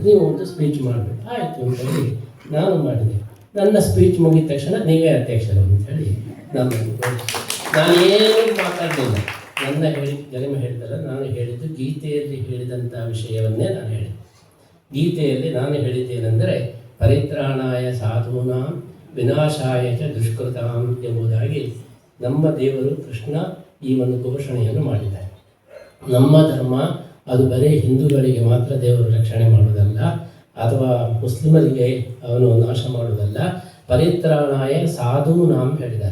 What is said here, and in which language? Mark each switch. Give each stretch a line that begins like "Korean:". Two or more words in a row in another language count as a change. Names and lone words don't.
Kannada: ನೀವು ಒಂದು ಸ್ಪೀಚ್ ಮಾಡಬೇಕು. ಆಯಿತು ಅಂತ ಹೇಳಿ ನಾನು ಮಾಡಿದೆ. ನನ್ನ ಸ್ಪೀಚ್ ಮುಗಿದ ತಕ್ಷಣ ನೀವೇ ಅಧ್ಯಕ್ಷರು ಅಂತ ಹೇಳಿ ನಾನೇನು ಮಾತಾಡಲಿಲ್ಲ. ನನ್ನ ಗರಿಮೆ ಹೇಳಿದಲ್ಲ, ನಾನು ಹೇಳಿದ್ದು ಗೀತೆಯಲ್ಲಿ ಹೇಳಿದಂಥ ವಿಷಯವನ್ನೇ ನಾನು ಹೇಳಿದೆ. ಗೀತೆಯಲ್ಲಿ ನಾನು ಹೇಳಿದ್ದೇನೆಂದರೆ
Sanskrit: ಪರಿತ್ರಾಣಾಯ ಸಾಧೂನಾಂ ವಿನಾಶಾಯ ಚ ದುಷ್ಕೃತಾಂ
Kannada: ಎಂಬುದಾಗಿ ನಮ್ಮ ದೇವರು ಕೃಷ್ಣ ಈ ಒಂದು ಘೋಷಣೆಯನ್ನು ಮಾಡಿದ್ದಾರೆ. ನಮ್ಮ ಧರ್ಮ ಅದು ಬರೀ ಹಿಂದೂಗಳಿಗೆ ಮಾತ್ರ ದೇವರು ರಕ್ಷಣೆ ಮಾಡುವುದಲ್ಲ, ಅಥವಾ ಮುಸ್ಲಿಮರಿಗೆ ಅವನು ನಾಶ ಮಾಡುವುದಲ್ಲ.
Sanskrit: ಪರಿತ್ರಾಣಾಯ ಸಾಧೂನಾಂ
Kannada: ಹೇಳಿದ್ದಾರೆ.